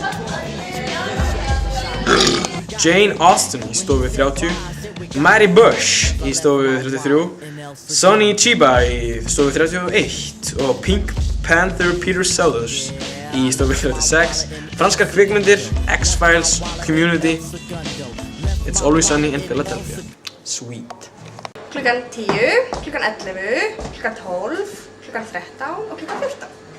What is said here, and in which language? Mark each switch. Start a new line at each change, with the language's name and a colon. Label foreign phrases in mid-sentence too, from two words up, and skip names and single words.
Icelandic: Jane Austen í stofu 30, Mary Bush í stofu 33, Sonny Chiba í stofu 31 og Pink Panther Peter Sellers í stofu 36, franskar kvikmyndir, X-Files, Community, It's Always Sunny in Philadelphia. Sweet. Klukkan 10, klukkan 11, klukkan 12, klukkan 13 og klukkan 14.